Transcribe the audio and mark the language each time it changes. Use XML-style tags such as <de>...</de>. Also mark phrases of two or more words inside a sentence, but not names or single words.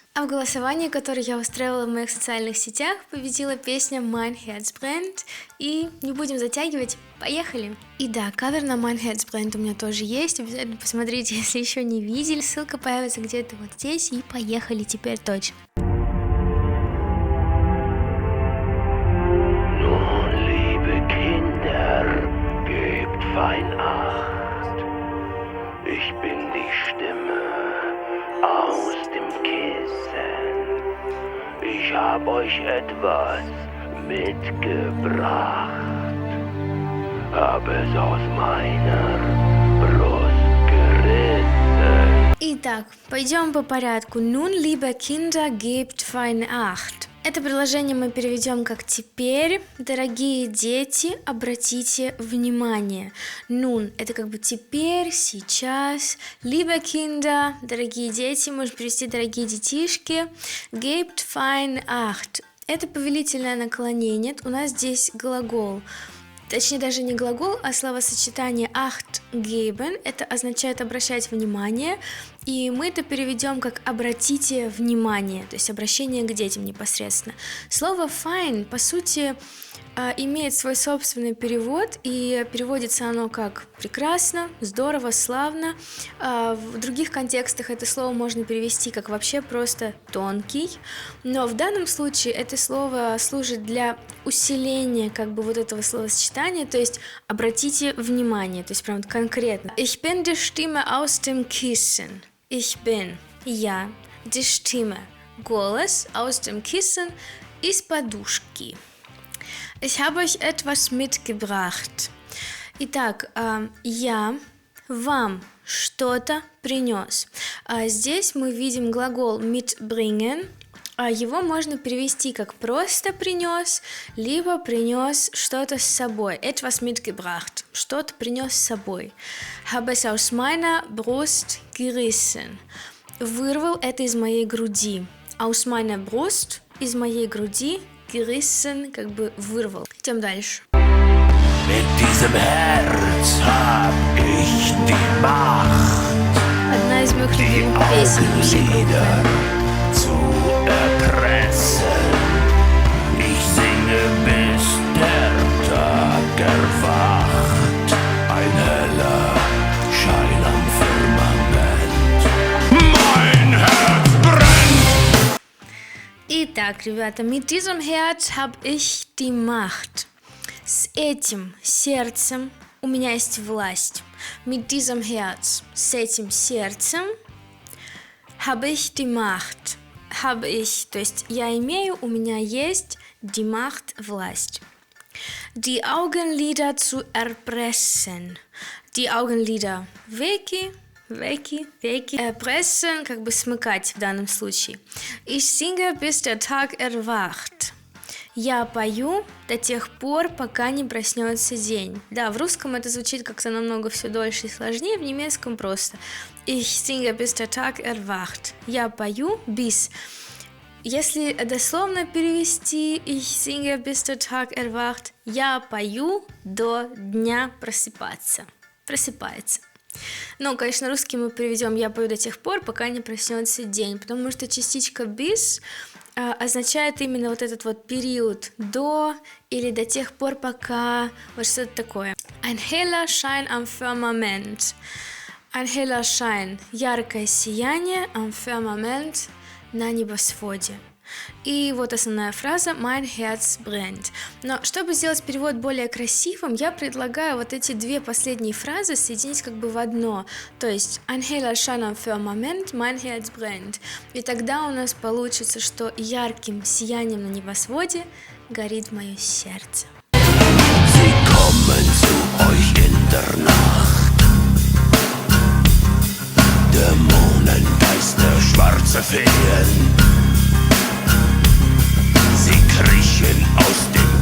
<ru>А в голосовании, которое я устраивала в моих социальных сетях, победила песня Mein Herz brennt. И не будем затягивать, поехали! И да, кавер на Mein Herz brennt у меня тоже есть, обязательно посмотрите, если еще не видели, ссылка появится где-то вот здесь, и поехали теперь точно!</ru> <de>Fein Acht, ich bin die Stimme aus dem Kissen. Ich hab euch etwas mitgebracht, hab es aus meiner Brust gerissen.</de> <ru>Итак, пойдем по порядку.</ru> <de>Nun, liebe Kinder, gebt fein Acht.</de> <ru>Это предложение мы переведем как «теперь». Дорогие дети, обратите внимание. Nun – это как бы «теперь», «сейчас».</ru> <de>Liebe Kinder –</de> <ru>дорогие дети, можно перевести «дорогие детишки».</ru> <de>Gebt fein Acht –</de> <ru>это повелительное наклонение. У нас здесь глагол. Точнее, даже не глагол, а словосочетание</ru> <de>«acht geben».</de> <ru>Это означает «обращать внимание». И мы это переведем как «обратите внимание», то есть обращение к детям непосредственно. Слово «fine», по сути, имеет свой собственный перевод, и переводится оно как «прекрасно», «здорово», «славно». В других контекстах это слово можно перевести как вообще просто «тонкий», но в данном случае это слово служит для усиления как бы вот этого словосочетания, то есть «обратите внимание», то есть прям конкретно.</ru> <de>Ich bin die Stimme aus dem Kissen. Ich bin, я, die Stimme, голос, aus dem Kissen,</de> <ru>из подушки.</ru> <de>Ich habe euch etwas mitgebracht.</de> <ru>Итак, я вам что-то принес. Здесь мы видим глагол mitbringen. Его можно перевести как просто принес, либо принес что-то с собой.</ru> <de>Etwas mitgebracht.</de> <ru>Что-то принес с собой.</ru> <de>Habe es aus meiner Brust gerissen.</de> <ru>Вырвал это из моей груди.</ru> <de>Aus meiner Brust,</de> <ru>из моей груди. Gerissen, как бы вырвал. Идем дальше.</ru> <de>Mit diesem Herz hab ich die Macht,</de> <ru>Одна из моих любимых песен.</ru> <de>Augenlider zu erpressen. Ich singe, bis der Tag erwacht. Ein heller Schein am Firmament. Mein Herz brennt.</de> <ru>Итак, ребята,</ru> <de>mit diesem Herz hab ich die Macht.</de> <ru>С этим сердцем у меня есть власть.</ru> <de>Mit diesem Herz,</de> <ru>с этим сердцем,</ru> <de>habe ich die Macht. Habe ich,</de> <ru>то есть я имею, у меня есть</ru> <de>die Macht,</de> <ru>власть.</ru> <de>Die Augenlider zu erpressen. Die Augenlider,</de> <ru>веки, erpressen, как бы смыкать в данном случае.</ru> <de>Ich singe, bis der Tag erwacht.</de> <ru>Я пою до тех пор, пока не проснется день. Да, в русском это звучит как-то намного все дольше и сложнее, в немецком просто.</ru> <de>Ich singe, bis der Tag erwacht.</de> <ru>Я пою bis. Если дословно перевести</ru> <de>Ich singe, bis der Tag erwacht,</de> <ru>я пою до дня просыпается. Ну, конечно, русский мы переведем «я пою до тех пор, пока не проснется день», потому что частичка bis означает именно вот этот вот период до или до тех пор, пока, вот что-то такое.</ru> <de>Ein heller Schein am Firmament. Ein heller Schein,</de> <ru>яркое сияние,</ru> <de>am Firmament,</de> <ru>на небосводе. И вот основная фраза</ru> <de>«Mein Herz brennt».</de> <ru>Но чтобы сделать перевод более красивым, я предлагаю вот эти две последние фразы соединить как бы в одно. То есть</ru> <de>«Ein heller Schein am Firmament, mein Herz brennt».</de> <ru>И тогда у нас получится, что ярким сиянием на небосводе горит мое сердце.</ru> <de>Sie kommen zu euch in der Nacht. Dämonen, Geister, schwarze Feen. Sie kriechen aus</de>